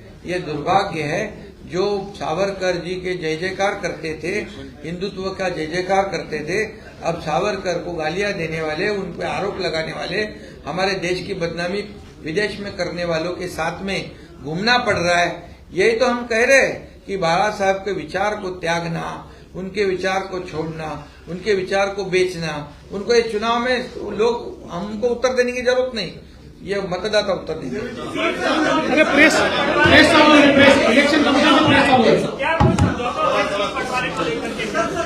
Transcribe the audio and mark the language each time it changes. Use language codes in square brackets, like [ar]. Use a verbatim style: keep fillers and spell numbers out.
[hi] ये दुर्भाग्य है जो सावरकर जी के जय जयकार करते थे, हिंदुत्व का जय जयकार करते थे, अब सावरकर को गालियां देने वाले, उन पर आरोप लगाने वाले, हमारे देश की बदनामी विदेश में करने वालों के साथ में घूमना पड़ रहा है. यही तो हम कह रहे हैं कि बाला साहब के विचार को त्यागना, उनके विचार को छोड़ना, उनके विचार को बेचना, उनको ये चुनाव में लोग हमको उत्तर देने की जरूरत नहीं, ये मतदाता उत्तर देंगे. [mr] अरे प्रेस प्रेस चालू आहे, प्रेस इलेक्शन कमिशन प्रेस चालू आहे, [hi] क्या कोई समझौता हुआ है इस बंटवारे को लेकर के?